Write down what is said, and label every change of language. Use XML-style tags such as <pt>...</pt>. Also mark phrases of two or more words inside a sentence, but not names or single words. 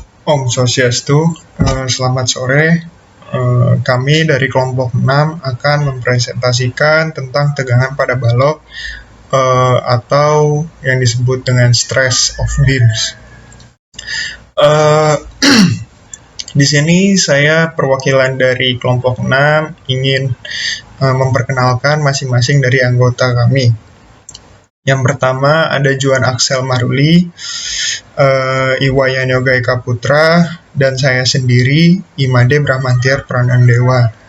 <sa>Om Swastiastu,</sa> <id>selamat sore. Kami dari kelompok 6 akan mempresentasikan tentang tegangan pada balok atau yang disebut dengan</id> <en>stress of beams.</en> <id>Di sini saya perwakilan dari kelompok 6 ingin memperkenalkan masing-masing dari anggota kami. Yang pertama ada Juan Axel Maruli, Iwayan Yoga Eka Putra, dan saya sendiri, Imade Brahmantiar Pranandewa.</id>